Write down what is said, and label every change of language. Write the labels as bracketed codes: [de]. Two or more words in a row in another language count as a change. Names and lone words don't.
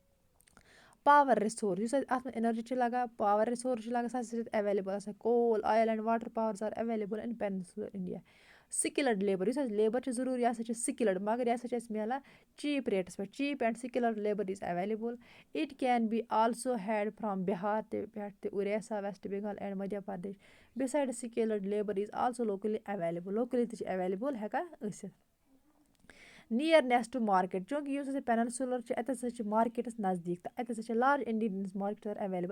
[en] power resource, [ks] یُس اَسہِ اَتھ منٛز انرجی چھِ لگان، [en] power resource [ks] چھِ لگان، سُہ ہسا چھِ ایویلیبل آسان. [en] coal, oil and water powers are available in peninsular India. skilled labour, [ks] یُس اَسہِ لیبر چھُ ضروٗری، یہِ ہسا چھِ سِکلڈ، مگر یہِ ہسا چھِ اَسہِ میلان [en] cheap rates [ks] پٮ۪ٹھ. [en] cheap and skilled labour is available. it can be also had from Bihar [ks] تہِ پٮ۪ٹھ تہِ، [en] Orissa, West Bengal and Madhya Pradesh. besides skilled labour is also locally available. [ks] لوکلی تہِ چھِ ایویلیبل ہٮ۪کان ٲسِتھ. [en] nearness to market, [ks] چوٗنکہِ یُس ہسا پیننسولر چھُ اَتہِ ہسا چھِ مارکیٹس نزدیٖک، تہٕ اَتہِ ہسا چھِ [en] large Indian market [ks] ایویلیبل.